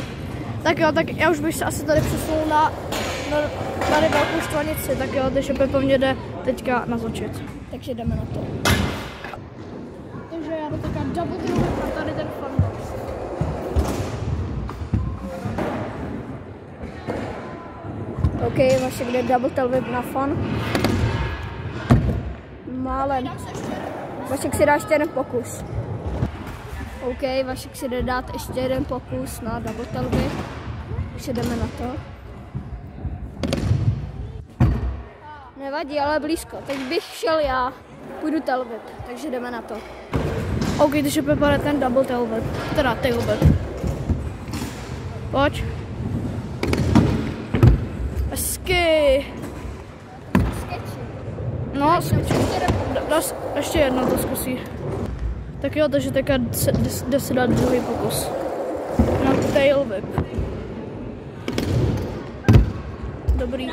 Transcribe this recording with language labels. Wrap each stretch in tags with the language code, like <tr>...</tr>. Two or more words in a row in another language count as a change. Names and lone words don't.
<cs>Tak jo, tak já už bych se asi tady přesunul na tady velkou Štvanici, tak jo, takže Pepa mě jde teďka nazočit. Takže jdeme na to. Takže já jdu teďka</cs> <en>double through</en> <cs>na tady ten funbox. OK, Vašek jde</cs> <en>double tail whip</en> <cs>na fun. Málem. Vašek si dá ještě jeden pokus. OK, Vašek si jde dát ještě jeden pokus na</cs> <en>double tail whip.</en> <cs>Takže jdeme na to. Nevadí, ale blízko. Teď bych šel já. Půjdu</cs> <en>tail whip,</en> <cs>takže jdeme na to. OK, takže Pepa jde ten</cs> <en>double tail whip,</en> <cs>teda</cs> <en>tail whip.</en> <cs>Pojď. Hezky. No, ještě jedno to zkusí. Tak jo, takže teďka jde se dát druhý pokus. Na</cs> <en>tail whip.</en> <cs>Dobrý.</cs>